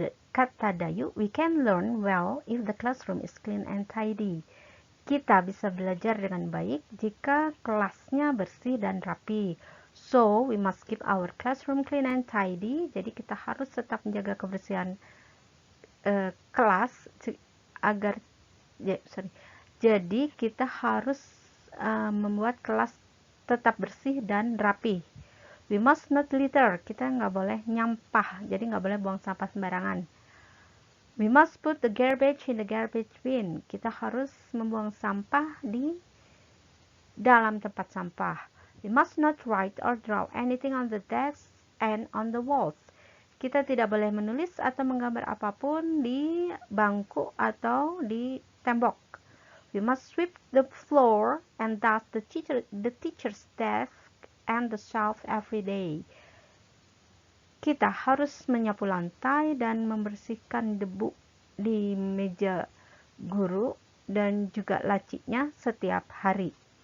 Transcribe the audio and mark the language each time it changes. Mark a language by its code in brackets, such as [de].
[id] Kata Dayu, [en] we can learn well if the classroom is clean and tidy. [id] Kita bisa belajar dengan baik jika kelasnya bersih dan rapi. [en] So, we must keep our classroom clean and tidy. [id] Jadi kita harus tetap menjaga kebersihan kelas agar Jadi kita harus membuat kelas tetap bersih dan rapi. [en] We must not litter. [id] Kita nggak boleh nyampah, jadi nggak boleh buang sampah sembarangan. [en] We must put the garbage in the garbage bin. [id] Kita harus membuang sampah di dalam tempat sampah. [en] We must not write or draw anything on the desk and on the walls. [id] Kita tidak boleh menulis atau menggambar apapun di bangku atau di tembok. [en] We must sweep the floor and dust the teacher's desk and the shelf every day. [id] Kita harus menyapu lantai dan membersihkan debu di meja guru dan juga lacinya setiap hari.